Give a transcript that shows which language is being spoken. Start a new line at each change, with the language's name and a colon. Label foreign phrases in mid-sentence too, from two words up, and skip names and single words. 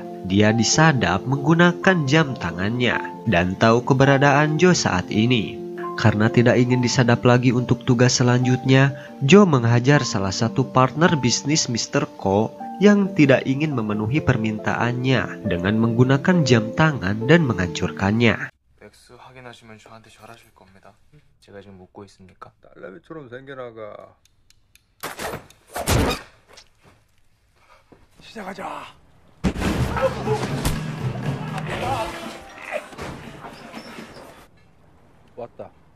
Indonesian: Dia disadap menggunakan jam tangannya dan tahu keberadaan Joe saat ini. Karena tidak ingin disadap lagi untuk tugas selanjutnya, Joe menghajar salah satu partner bisnis Mr. Ko yang tidak ingin memenuhi permintaannya dengan menggunakan jam tangan dan menghancurkannya.
Korean: 맥스 확인하시면 저한테 전화하실 겁니다. 제가 지금 묻고 있습니까? 딸내미처럼 생겨나가. 시작하자. 왔다.